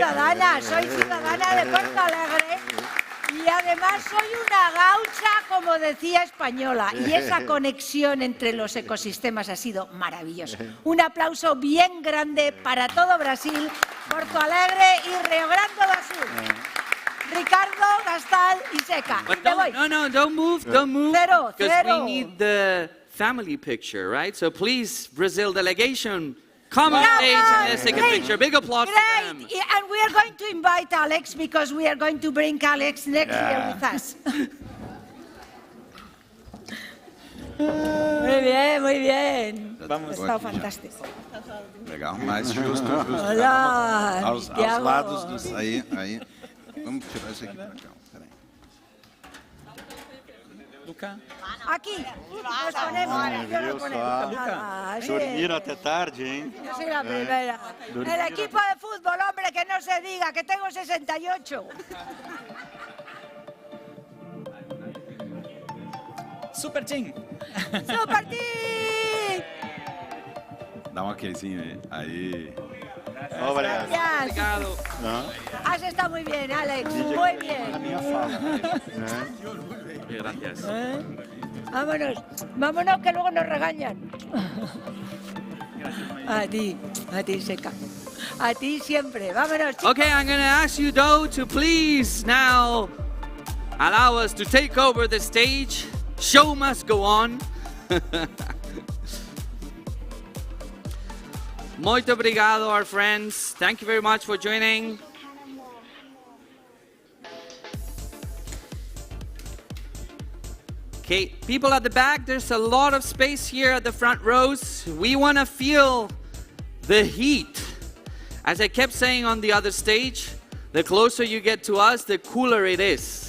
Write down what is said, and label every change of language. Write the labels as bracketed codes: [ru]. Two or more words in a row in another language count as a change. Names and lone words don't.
[es] soy ciudadana de Porto Alegre y además soy una gaucha, como decía, española. Y esa conexión entre los ecosistemas ha sido maravillosa. Un aplauso bien grande para todo Brasil, Porto Alegre y Río Grande do Sul. Ricardo, Gastal y Seca. [en] But [es] Me voy. [en] don't move, [es] Cero, [en] because we [es] cero. [en] need the family picture, right? So please, Brazil delegation, come on Come stage on, and let's take a great, picture. Big applause to them. Great. And we are going to invite Alex because we are going to bring Alex next year with us. [es] Muy bien, muy bien. Vamos. Está fantástico. [pt] Legal, mais justo. Olá, Aos Thiago. lados dos... Aí. Vamos tirar isso aqui pra cá. Peraí. Luca. [es] Aquí, nos ponemos. Yo lo [pt] Viu [es] ponemos. [pt] só? [es] Ah, sí. [pt] Dormiram até tarde, hein? [es] Yo soy la primera. El equipo de fútbol, hombre, que no se diga, que tengo 68. [en] Super Team. ¡Super Team! [pt] Dá um aquezinho aí. Obrigado. [es] Gracias. [pt] Obrigado. Não, [es] Has estado muy bien, Alex. Muy [pt] na [es] bien. [pt] minha fala. [es] Gracias. Vámonos, vámonos que luego nos regañan. A ti, Seca. A ti siempre. Vámonos, chicos. [en] Okay, I'm going to ask you, though, to please now allow us to take over the stage. Show must go on. [pt] Muito obrigado, [en] our friends. Thank you very much for joining. Okay, people at the back, there's a lot of space here at the front rows. We want to feel the heat. As I kept saying on the other stage, the closer you get to us, the cooler it is.